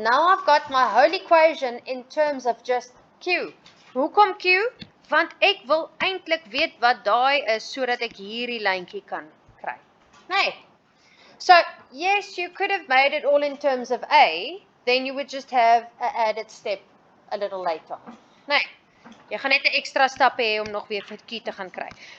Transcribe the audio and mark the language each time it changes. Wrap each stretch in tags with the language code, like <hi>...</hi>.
<en>Now I've got my whole equation in terms of just q.</en> <af>Hoekom q? Want ek wil eintlik weet wat daai is sodat ek hierdie lyntjie kan kry. Nee.</af> <en>So, yes, you could have made it all in terms of a, then you would just have an added step a little later.</en> <af>Nee. Jy gaan net 'n ekstra stap hê om nog weer vir q te gaan kry.</af>